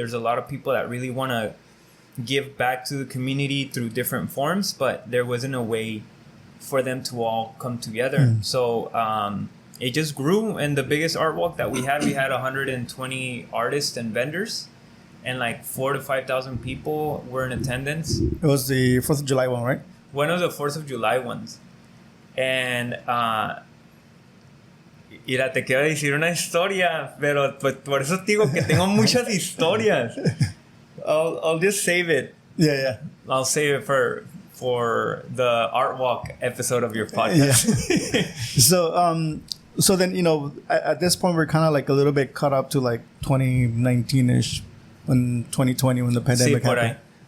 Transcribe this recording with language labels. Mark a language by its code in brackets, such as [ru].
[en] There's a lot of people that really want to give back to the community through different forms, but there wasn't a way for them to all come together. So it just grew, and the biggest art walk that we had 120 artists and vendors, and 4,000 to 5,000 people were in attendance. It was the 4th of July one, right? One of the 4th of July ones. [es] And mira, te quiero decir una historia, pero pues por eso te digo que tengo muchas historias. [en] I'll just save it. Yeah. I'll save it for the art walk episode of your podcast. Yeah. So then, at this point we're kind of a little bit caught up to 2019-ish, when 2020, when the pandemic happened.